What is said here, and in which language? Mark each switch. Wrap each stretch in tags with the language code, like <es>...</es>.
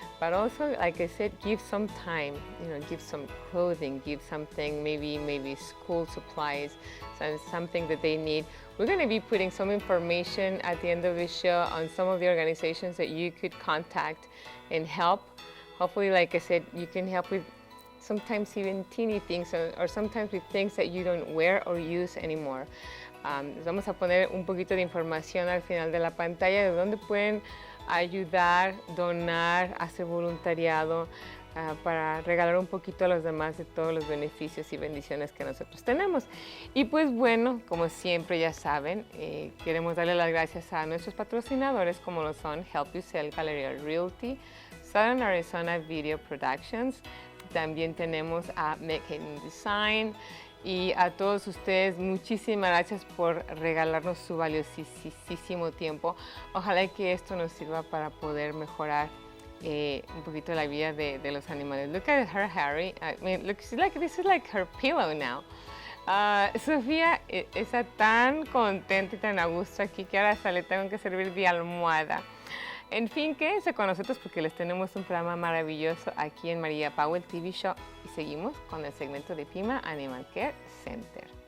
<en>But also, like I said, give some time, give some clothing, give something, maybe school supplies, something that they need. We're going to be putting some information at the end of the show on some of the organizations that you could contact and help. Hopefully, like I said, you can help with sometimes even teeny things or sometimes with things that you don't wear or use anymore.</en> <es>Les vamos a poner un poquito de información al final de la pantalla de dónde pueden ayudar, donar, hacer voluntariado para regalar un poquito a los demás de todos los beneficios y bendiciones que nosotros tenemos. Y pues bueno, como siempre ya saben, queremos darle las gracias a nuestros patrocinadores como lo son Help You Sell Galeria Realty, Southern Arizona Video Productions, también tenemos a Make Design. Y a todos ustedes, muchísimas gracias por regalarnos su valiosísimo tiempo. Ojalá que esto nos sirva para poder mejorar un poquito la vida de los animales.</es> <en>Look at her, Harry. I mean, look, this is like her pillow now.</en> <es>Sofía está tan contenta y tan a gusto aquí que ahora hasta le tengo que servir de almohada. En fin, quédense con nosotros porque les tenemos un programa maravilloso aquí en María Powell TV Show y seguimos con el segmento de Pima Animal Care Center.</es>